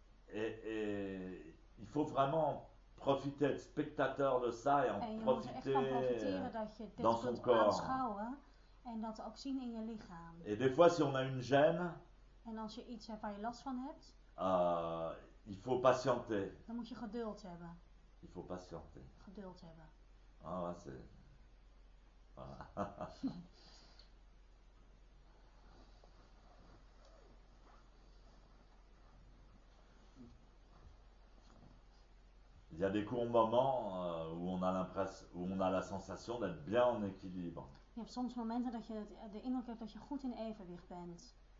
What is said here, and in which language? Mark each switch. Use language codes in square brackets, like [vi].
[fr] Et il faut vraiment profiter, être spectateur de ça et en [nl] En je moet er echt van profiteren [fr] profiter. [nl] dat je dit [fr] dans son [nl] kunt [fr] corps. [nl] aanschouwen en dat ook zien in je lichaam. [fr] Et des fois, si on a une gêne, [nl] En als je iets hebt waar je last van hebt, [fr] il faut patienter. [nl] dan moet je geduld hebben. [fr] Il faut patienter. [nl] Geduld hebben. [fr] Ah ouais, c'est. Voilà. Il y a des courts moments où on a l'impression, où on a la sensation d'être bien en équilibre. [nl] Je hebt soms momenten dat je de indruk hebt dat je goed in evenwicht bent.